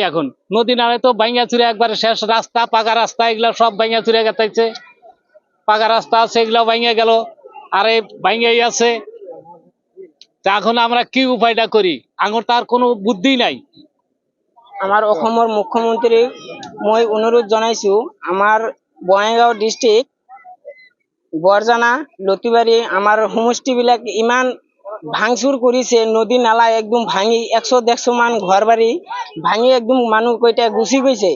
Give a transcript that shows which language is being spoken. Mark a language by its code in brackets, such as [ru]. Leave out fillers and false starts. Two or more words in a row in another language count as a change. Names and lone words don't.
[bn] এখন নদী নালায় তো ভাঙ্গা চুরে একবারে শেষ, রাস্তা পাকা রাস্তা এগুলা সব ভাঙ্গা চুরে গেছে, পাকা রাস্তা আছে এগুলা ভাঙ্গা গেল, আর এই ভাঙ্গাই আছে। এখন আমরা কি উপায়টা করি? আঙুর তার কোনো বুদ্ধি নাই। [as] আমার অসমৰ মুখ্যমন্ত্ৰী মই অনুৰোধ জনাইছো, আমাৰ বঙাইগাঁও ডিষ্ট্ৰিক্ট বৰজানা লতিবাৰী আমাৰ সমষ্টিবিলাক ইমান ভাঙচুৰ কৰিছে, নদী নালা একদম ভাঙি 100-150 মান ঘৰ বাৰী ভাঙি একদম মানুহ কেইটা গুচি গৈছে।